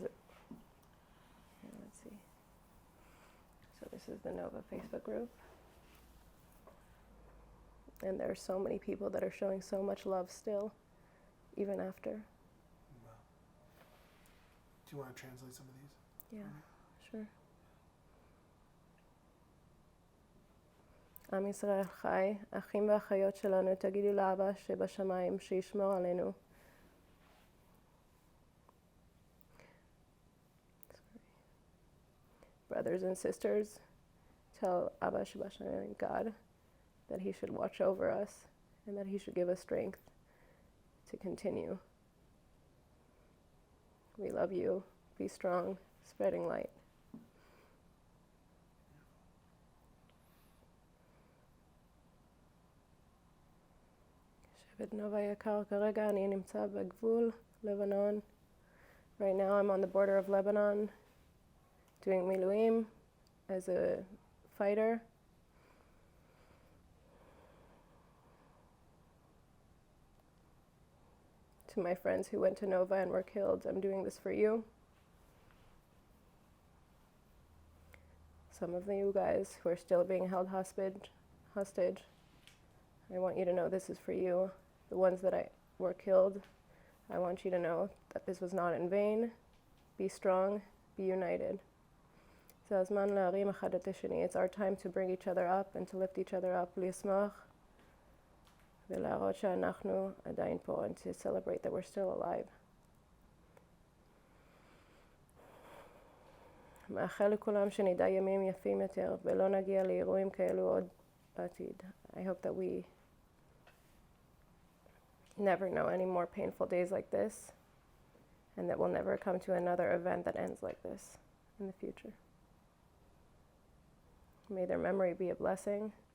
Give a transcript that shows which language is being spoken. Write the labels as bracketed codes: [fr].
[en] Here, let's see. So this is the Nova Facebook group. And there are so many people that are showing so much love still, even after. Well, do you want to translate some of these? Yeah, sure. [he] עם ישראל חי, אחים ואחיות שלנו, תגידו לאבא שבשמיים שישמור עלינו. [en] Brothers and sisters, tell Abba Shabashayim, God, that he should watch over us and that he should give us strength to continue. We love you. Be strong, spreading light. [he] שבט נובה יקר, כרגע אני נמצא בגבול לבנון. [en] Right now I'm on the border of Lebanon doing miluim as a fighter. To my friends who went to Nova and were killed, I'm doing this for you. Some of you guys who are still being held hostage, I want you to know this is for you. The ones that were killed, I want you to know that this was not in vain. Be strong, be united. It's our time to bring each other up and to lift each other up. [he] לשמוח ולהראות שאנחנו עדיין פה, [en] and to celebrate that we're still alive. [he] מאחל לכולם שנדע ימים יפים יותר ולא נגיע לאירועים כאלו עוד בעתיד. [en] I hope that we never know any more painful days like this, and that we'll never come to another event that ends like this in the future. May their memory be a blessing.